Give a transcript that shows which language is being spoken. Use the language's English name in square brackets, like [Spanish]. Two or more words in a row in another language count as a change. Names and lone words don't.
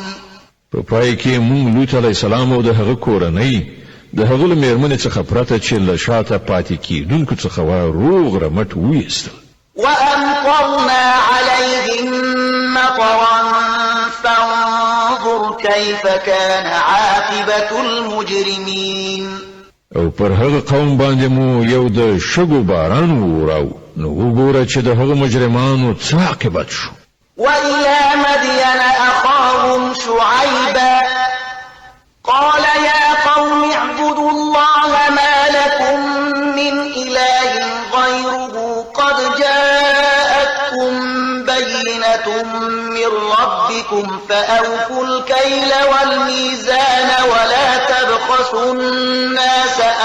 [Pashto] په پای کې مونږ لوط [Arabic] علیه السلام [Pashto] او د هغه کورنۍ د هغه له مېرمنې څخه پرته چې له شاته پاتې کېدونکو څخه روغ رمټ ویستل. [Arabic] وأمطرنا عليهم مطرا فانظر كيف كان عاقبة المجرمين. [Pashto] او پر هغه قوم باندې مو یو د شګو باران وراو نو وګوره چې د هغه مجرمانو څه عاقبت شو. [Arabic] وإلى مدين أخاهم شعيبا قال يا قوم اعبدوا الله ما لكم من إله غيره قد جاءتكم بينة من ربكم فأوفوا الكيل والميزان ولا تبخسوا الناس